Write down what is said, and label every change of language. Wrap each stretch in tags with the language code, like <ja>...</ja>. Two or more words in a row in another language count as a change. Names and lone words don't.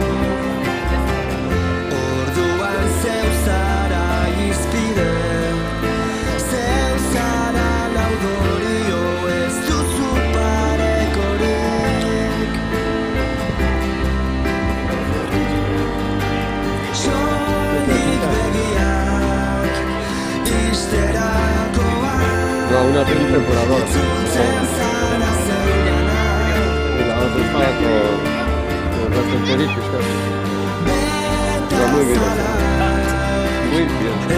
<eu>Orduan zeu zara izpide, zeu zara laudorio, ez duzu parekorik. Soilik begiak</eu> <es>No, una temporadora. Y la otra estaba con reflectoritos. Está muy bien. Muy bien.</es>